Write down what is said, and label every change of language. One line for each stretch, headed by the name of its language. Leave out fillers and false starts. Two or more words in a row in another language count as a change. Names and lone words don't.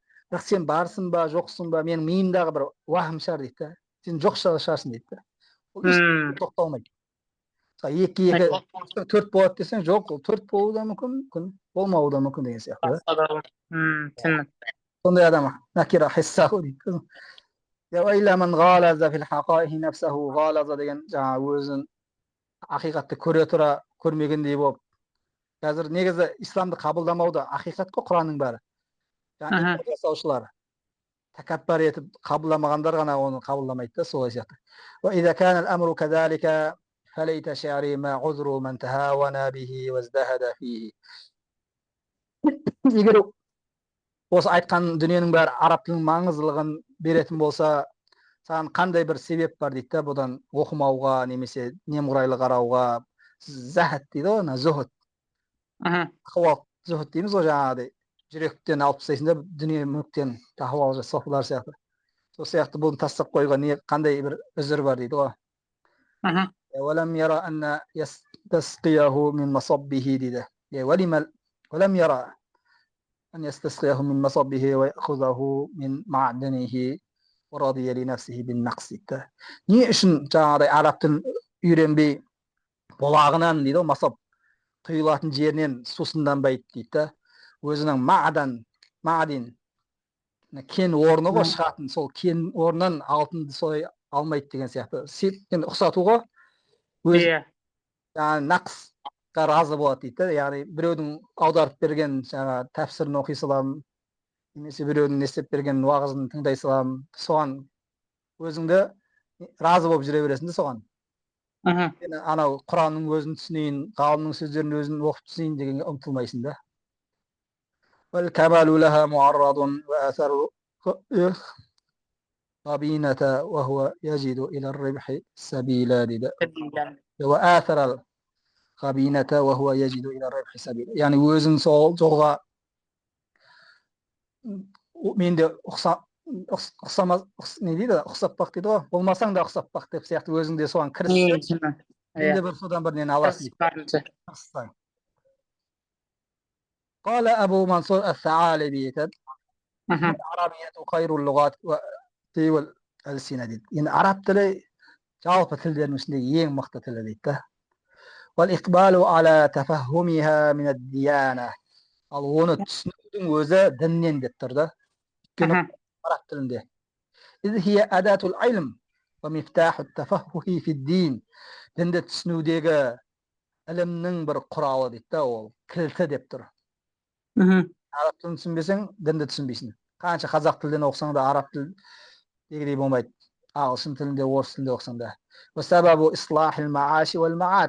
Kazakh: Бірақ сен барсың ба, жоқсың ба, менің миымдағы бір уахым шығар дейді. Сен жоқ шығарсың дейді. Ол ешқашан тоқталмайды. Екі, төрт болады десең, жоқ, ол төрт болуы да мүмкін, болмауы да мүмкін деген сияқты. Сондай адам
Arabic: نكر حسه
Kazakh: дейді.
Arabic: وإلا من غالز في الحقائق نفسه غالظ
Kazakh: деген жаңа өзін ақиқатты көре тұра көрмегендей болып. Қазір негізі исламды қабылдамауда ақиқат қой Құранның бәрі. Жаңа жасаушылар тәкаппар етіп қабылдамағандар ғана оны қабылдамайды да, солай сияқты.
Arabic: وإذا كان الأمر كذلك فليت شعري ما عذر من تهاون به وازدهد فيه.
Kazakh: Егер осы айтқан дүниенің бәрі араб тілінің маңыздылығын беретін болса, саған қандай бір себеп бар дейді да, бұдан оқымауға немесе немқұрайлы қарауға. Захат дейді ғой, зухд. Тақуалық зухд дейміз ғой, жаңағыдай жүректен алып тастайсың да, дүние мүліктен тақуалық софылар сияқты. Сол сияқты бұны тастап қоюға қандай бір үзір бар дейді ғой.
Arabic: ولم يرى أن يستسقيه من مصبه дейді. ولم يرى أن يستسقيه من مصبه ويأخذه من معدنه ورضي لنفسه بالنقص.
Kazakh: Не үшін жаңағыдай араб тілін үйренбей бұлағынан дейді, масаб құйылатын жерінен сусынданбайды дейді. Өзінің маъдин кен орны ғой шығатын, сол кен орнынан алтынды солай алмайды деген сияқты. Сен ұқсатуға өзі нақсқа разы болады дейді. Яғни біреудің аударып берген жаңа тәпсірін оқи салам, немесе біреудің не істеп берген уағызын тыңдай салам, соған өзіңді razı болып жүре бересің де соған. Aha. Анау Құранның өзін түсінейін, ғалымның сөздерін өзін оқып түсінейін дегенге ұмтылмайсың да.
Arabic: والكمال لها معرض وآثر قبينة وهو يجد إلى الربح سبيلا وآثر القبينة وهو يجد إلى الربح سبيلا.
Kazakh: Yani өзің сол жолға мен де ұқсамас не дейді, ұқсап бақ дейді ғой, болмасаң да ұқсап бақ деп сияқты өзің де соған кіріссең, сен де бір содан бір нені аласың дейді.
Arabic: قال أبو منصور الثعالبي العربية خير اللغات والألسنة дейді.
Kazakh: Yani араб тілі жалпы тілдердің ішіндегі ең мықты тілі дейді.
Arabic: والإقبال على تفهمها من الديانة.
Kazakh: Ал оны түсінудің өзі діннен деп тұр да. Өйткені араб тілінде.
Arabic: إذ هي أداة العلم ومفتاح التفقه في الدين.
Kazakh: Дінді түсінудегі ілімнің бір құралы дейді да, ол кілті деп тұр. Араб тілін түсінбесең, дінді түсінбейсің. Қанша қазақ тілден оқысаң да араб тілдегідей болмайды. Ағылшын тілінде, орыс тілінде оқысаң да.
Arabic: وسبب إصلاح المعاش والمعاد.